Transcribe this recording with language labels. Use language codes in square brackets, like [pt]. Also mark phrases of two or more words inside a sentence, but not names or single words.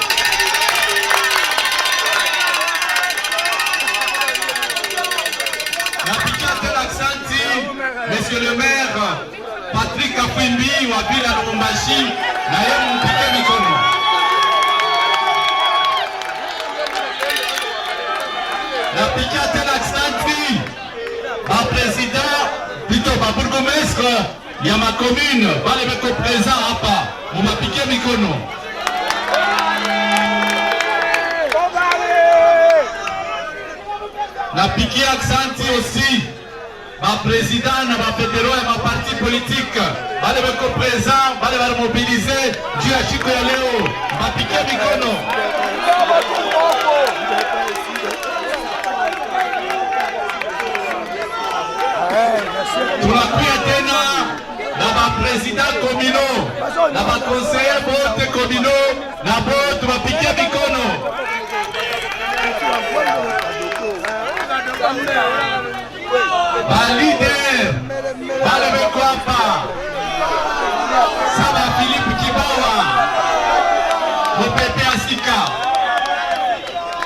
[sw] Napika tena asante [fr] monsieur le maire [sw] Patrick Kafwimbi wa bila Lubumbashi, na yeye mpike mikono. Napikia tena asante ba president plutôt ba bourgmestre ya ma commune wale weko present hapa, mumapikie mikono. Napikia asante aussi ba président na ba fédéraux ya ma [fr] parti politique [sw] wale weko present, wale wale mobiliser juu ya siku ya leo, mumapikie mikono. Tunakuya tena na ba [fr] president communaux, [sw] na ba conseiller bote communaux, na bote bapikie mikono. Ba leader bale beko hapa, Saba Philippe Kibawa, Mopepe Asika,